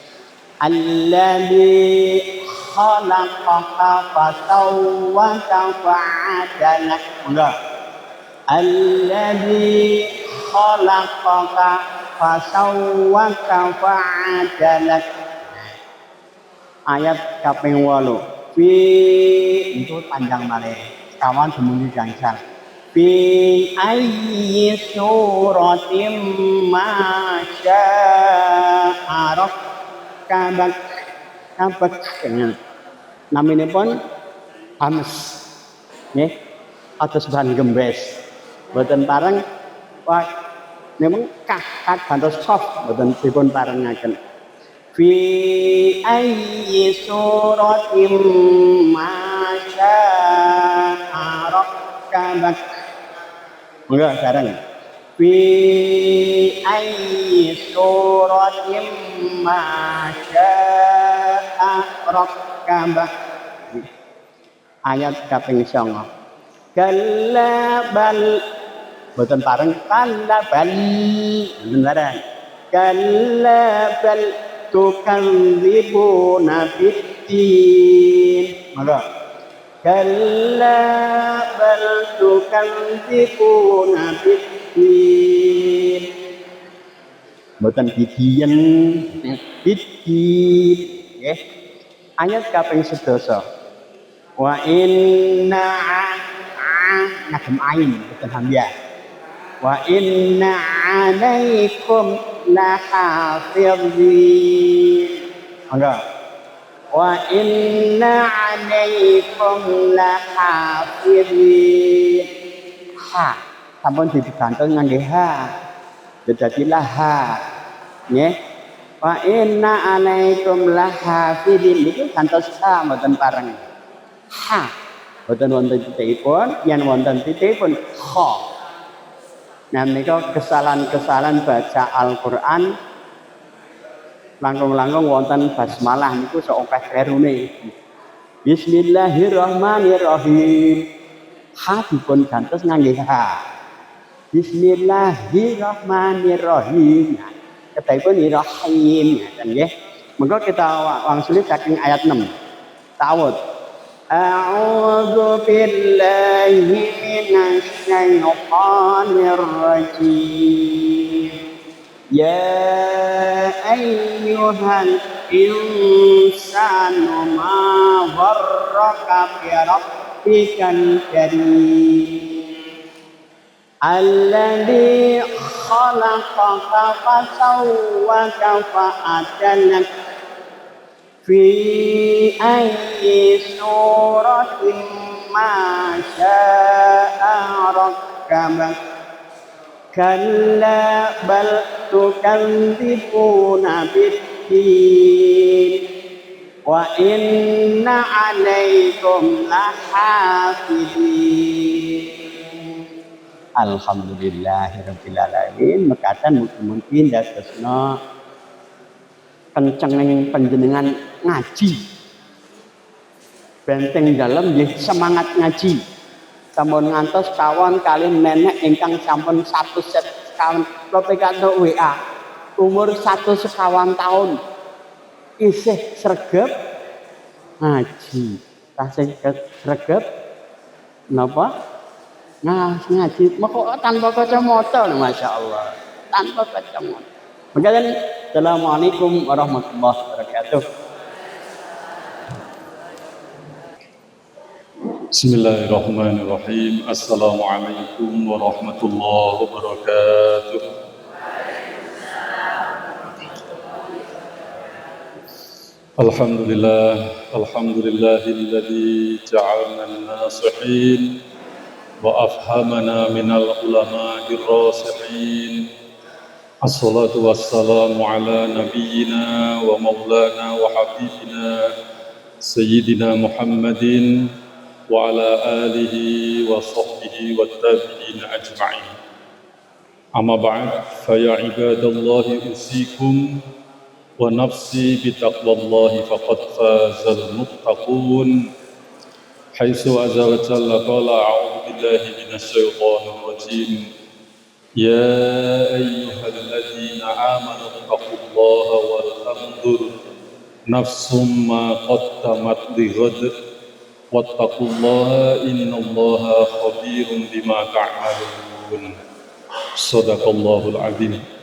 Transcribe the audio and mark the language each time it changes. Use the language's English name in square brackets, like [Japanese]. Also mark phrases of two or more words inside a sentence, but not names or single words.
[Arabic] الذي خلقك فسواك فعدلك enggak الذي خلقك فسواك فعدلك [Javanese] ayat kaping 8 fi itu panjang malih kawan dumugi gangsal [Arabic] في أي صورة ما شاء كبك كبك [Javanese] naminipun ames nggih atus bahan gembes mboten pareng wah memang kak gantos soft mboten dipun parengaken [Arabic] في أي صورة ما شاء كبك [Javanese] enggak sareng [Arabic] في أي صورة ما شاء كبك ayat [Javanese] kaping 9 [Arabic] كلا بل [Javanese] boten pareng [Arabic] كلا بل [Javanese] boten pareng [Arabic] كلا بل تكذبون بالدين [Javanese] maka [Arabic] كلا بل تكذبون بالدين [Javanese] boten bidiyen biddin nggih ayat kaping 11 [Arabic] وإن [Javanese] ngagem ain boten hamzah [Arabic] وإن عليكم lahafizin mangga وإن عليكم لحافظين [Javanese] ha sampun digantung ngangge ha dadi laha nggih [Arabic] وإن عليكم لحافظين [Javanese] niku gantos ha mboten pareng ha boten wonten titikipun yen wonten titikipun kha nah menika kesalahan-kesalahan baca Al-Qur'an langkung-langkung wonten basmalah niku sok akeh klerune Bismillahirrahmanirrahim ha dipun gantos ngangge ha Bismillahirrahmanirrahim kedahipun rahim ngoten nggih mengko kita wangsuli saking ayat 6 ta'awud [Arabic] أعوذ بالله من الشيطان الرجيم يا أيها الإنسان ما غرك بربك الكريم الذي خلقك فسواك فعدلك في أي صورة ما شاء ركبك كلا بل تكذبون بالدين وإن عليكم لحافظين الحمد لله رب العالمين [Javanese] mekaten mugi-mugi ndadosna kencenging panjenengan ngaji benteng dalam nggih semangat ngaji sampun ngantos kawon kali nenek ingkang sampun 100 sekawan kula pikantuk WA umur 100 sekawan tahun isih sregep ngaji tasih sregep napa ngaji moko tanpa kacamata lho masyaallah tanpa kacamata mangken [Arabic] السلام عليكم ورحمة الله وبركاته. Bismillahirrahmanirrahim. السلام عليكم ورحمة الله وبركاته. الحمد لله الذي جعلنا الناصحين وأفهمنا من العلماء الراسخين. الصلاة والسلام على نبينا ومولانا وحبيبنا سيدنا محمد وعلى آله وصحبه والتابعين أجمعين. أما بعد فيا عباد الله أوصيكم ونفسي بتقوى الله فقد فاز المتقون. حيث عز وجل قال أعوذ بالله من الشيطان الرجيم. يا أيها الذين آمنوا اتقوا الله ولتنظر نفس ما قدمت لغد واتقوا الله إن الله خبير بما تعملون صدق الله العظيم